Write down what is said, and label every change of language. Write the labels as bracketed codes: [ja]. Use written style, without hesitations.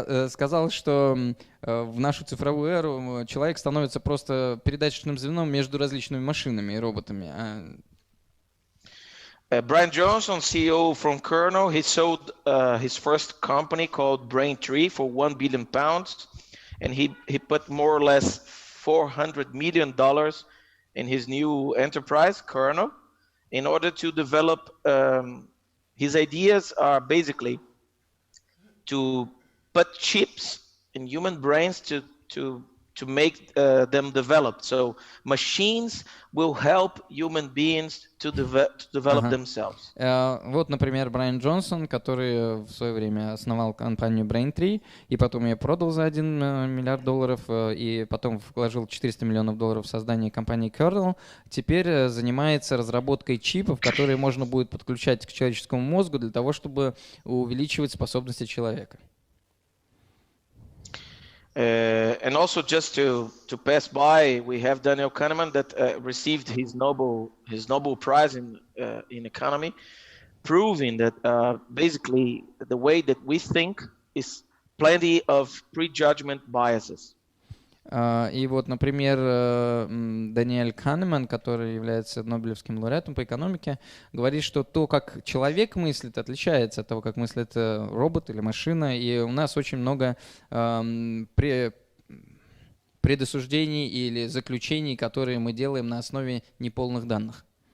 [ru] Сказал, что в нашу цифровую эру человек становится просто передаточным звеном между различными машинами и роботами. [en] Brian Johnson, CEO from Kernel, he sold his first company called Braintree for £1 billion, and he put more or less $400 million in his new enterprise, Kernel, in order to develop. His ideas are basically to put chips in human brains to make them develop. So machines will help human beings to develop themselves. [ru] Вот, например, Брайан Джонсон, который в свое время основал компанию Braintree, и потом ее продал за $1 миллиард, и потом вложил $400 миллионов в создание компании Kernel. Теперь занимается разработкой чипов, которые можно будет подключать к человеческому мозгу для того, чтобы увеличивать способности человека. [en] And also, just to pass by, we have Daniel Kahneman that received his Nobel Prize in economy, proving that basically the way that we think is plenty of prejudgment biases. [ru] И вот, например, Даниэль Канеман, который является Нобелевским лауреатом по экономике, говорит, что то, как человек мыслит, отличается от того, как мыслит робот или машина, и у нас очень много предосуждений или заключений, которые мы делаем на основе неполных данных.